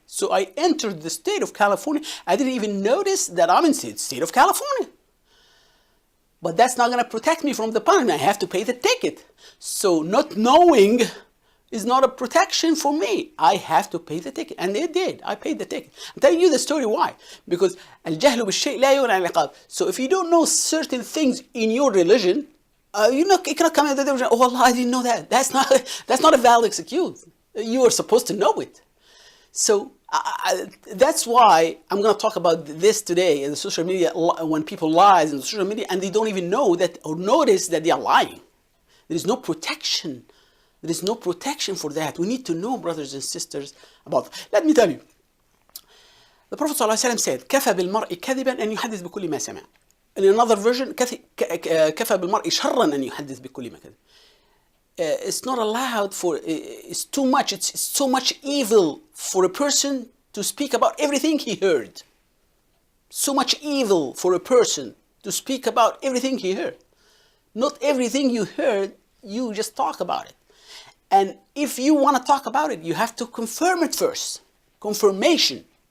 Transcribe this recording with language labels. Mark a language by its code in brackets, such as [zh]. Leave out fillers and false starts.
[en] So I entered the state of California. I didn't even notice that I'm in the state of California. But that's not going to protect me from the punishment. I have to pay the ticket. So not knowing is not a protection for me. I have to pay the ticket. And they did. I paid the ticket. I'm telling you the story why. [ar] Because الجهل بالشيء لا يغني عن العقاب. [en] So if you don't know certain things in your religion, you cannot come in the religion, oh Allah, I didn't know that. That's not a valid excuse. You are supposed to know it. So that's why I'm going to talk about this today in the social media, when people lie in the social media and they don't even know that or notice that they are lying. There is no protection. There is no protection for that. We need to know, brothers and sisters, about that. Let me tell you. The Prophet ﷺ said, [ar] كَفَى بِالْمَرْءِ كَذِبًا أَنْ يُحَدِّثْ بِكُلِّ مَا سَمِعَ. [en] In another version, [ar] كَفَى بِالْمَرْءِ شَرًّا أَنْ يُحَدِّثْ بِكُلِّ مَا كَذِبَ. [en] It's not allowed for, it's too much, it's so much evil for a person to speak about everything he heard. So much evil for a person to speak about everything he heard. Not everything you heard, you just talk about it. And if you want to talk about it, you have to confirm it first. Confirmation.